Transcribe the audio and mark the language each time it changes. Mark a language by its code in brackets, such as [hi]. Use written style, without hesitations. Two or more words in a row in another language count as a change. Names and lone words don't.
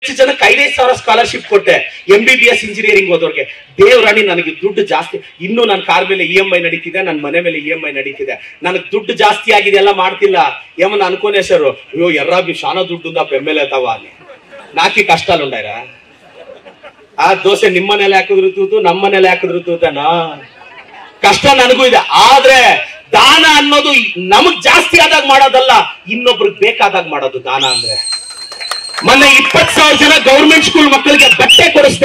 [kn] ಜನಕ್ಕೆ 5,000 ಸ್ಕಾಲರ್ಶಿಪ್ ಕೊಟ್ಟೆ MBBS ಇಂಜಿನಿಯರಿಂಗ್ ಓದೋರ್ಗೆ. ದೇವರಾಣಿ ನನಗೆ ದುಡ್ಡು ಜಾಸ್ತಿ, ಇನ್ನು ನನ್ನ ಕಾರ್ ಮೇಲೆ EMI ನಡೀತಿದೆ, ನನ್ನ ಮನೆ ಮೇಲೆ EMI ನಡೀತಿದೆ, ನನಗೆ ದುಡ್ಡು ಜಾಸ್ತಿ ಆಗಿದೆ, ಎಲ್ಲ ಮಾಡ್ತಿಲ್ಲ [te] ఏమన్నా అనుకునేశారు అయ్యో ఎర్రాబి చాలా దుడ్డు ఉందా పెమ్మెలేతావా అని. నాకి కష్టాలు ఉండాయిరా. [kn] ಆ ದೋಸೆ ನಿಮ್ಮ ಮನೇಲಿ ಹಾಕಿದ್ರು ತೂತು, ನಮ್ಮ ಮನೇಲಿ ಹಾಕಿದ್ರು ತೂತನ ಕಷ್ಟ ನನಗೂ ಇದೆ. ಆದ್ರೆ ದಾನ ಅನ್ನೋದು ನಮಗ್ ಜಾಸ್ತಿ ಆದಾಗ ಮಾಡೋದಲ್ಲ, ಇನ್ನೊಬ್ರಿಗೆ ಬೇಕಾದಾಗ ಮಾಡೋದು ದಾನ ಅಂದ್ರೆ. ಮೊನ್ನೆ 20,000 ಜನ ಗೌರ್ಮೆಂಟ್ ಸ್ಕೂಲ್ ಮಕ್ಕಳಿಗೆ ಬಟ್ಟೆ ಕೊಡಿಸ್ದೆ.